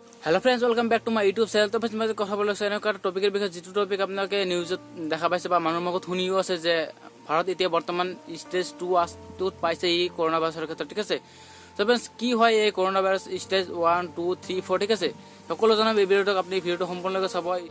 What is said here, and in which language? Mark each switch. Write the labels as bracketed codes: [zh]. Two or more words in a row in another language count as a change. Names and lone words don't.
[en] hello friends welcome back to my YouTube channel. [hi] तो मैं [bn] কথা বলছো [as] এনেকুৱা টপিকৰ বিষয়ে যিটো টপিক আপোনালোকে নিউজত দেখা পাইছে বা মানুহৰ মুখত শুনিও আছে যে ভাৰত এতিয়া বৰ্তমান ষ্টেজ 2 পাইছে এই কৰোনা ভাইৰাছৰ ক্ষেত্ৰত, ঠিক আছে। তো फ्रेंड्स কি হয় এই কৰোনা ভাইৰাছ ষ্টেজ 1 2 3 4, ঠিক আছে। সকলো জনা এই ভিডিওটো আপুনি ভিডিওটো সম্পূৰ্ণকৈ চাব।